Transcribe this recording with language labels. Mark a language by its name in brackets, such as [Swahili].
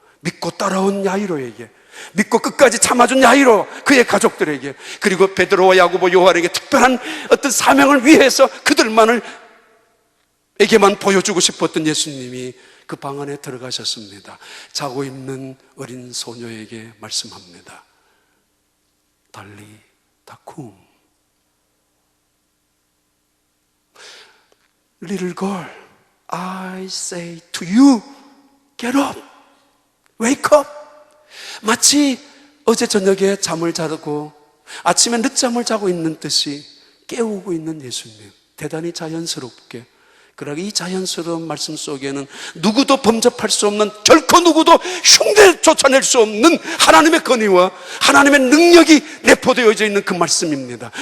[Korean] 믿고 따라온 야이로에게, 믿고 끝까지 참아준 야이로, 그의 가족들에게, 그리고 베드로와 야고보, 요한에게 특별한 어떤 사명을 위해서 그들만을 에게만 보여주고 싶었던 예수님이 그 방 안에 들어가셨습니다. 자고 있는 어린 소녀에게 말씀합니다. [Aramaic] 달리 다쿰, [English] Little girl, I say to you, get up, wake up. [Korean] 마치 어제 저녁에 잠을 자고 아침에 늦잠을 자고 있는 듯이 깨우고 있는 예수님, 대단히 자연스럽게. 그러나 이 자연스러운 말씀 속에는 누구도 범접할 수 없는, 결코 누구도 흉내 쫓아낼 수 없는 하나님의 권위와 하나님의 능력이 내포되어져 있는 그 말씀입니다.